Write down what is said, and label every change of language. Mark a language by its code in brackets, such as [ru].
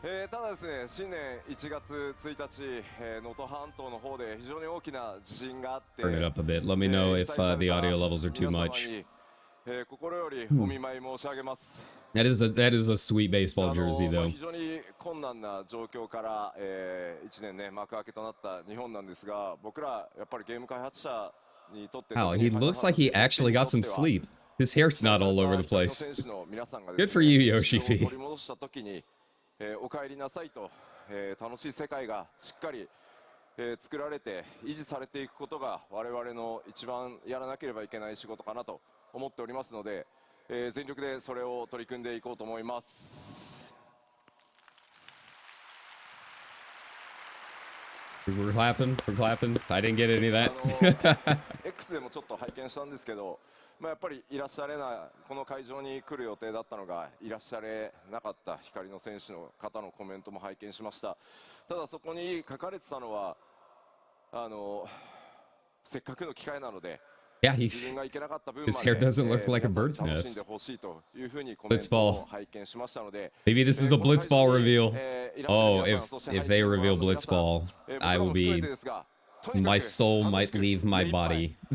[ja] ただですね、新年1月1日、能登半島の方で非常に大きな地震があって、 [en] Turn it up a bit. Let me know if the audio levels are too much. [ja] 心よりお見舞い申し上げます。 [en] That is a sweet baseball jersey, though. [ja] 非常に困難な状況から、1年ね幕開けとなった日本なんですが、僕らやっぱりゲーム開発者にとって [en] Wow, he looks like he actually got some sleep. His hair's not all over the place. Good for you, Yoshi P. [ja] 取り戻した時に、お帰りなさいと、楽しい世界がしっかり、作られて維持されていくことが我々の一番やらなければいけない仕事かなと思っておりますので、全力でそれを取り組んでいこうと思います。 [en] We're clapping. I didn't get any of that. [ja] X でもちょっと拝見したんですけど、やっぱりいらっしゃれないこの会場に来る予定だったのがいらっしゃれなかった光の選手の方のコメントも拝見しました。ただそこに書かれてたのはせっかくの機会なので。 [en] Yeah, his hair doesn't look like a bird's nest. Blitzball. Maybe this is a Blitzball reveal. Oh, if they reveal Blitzball, I will be. My soul might leave my body.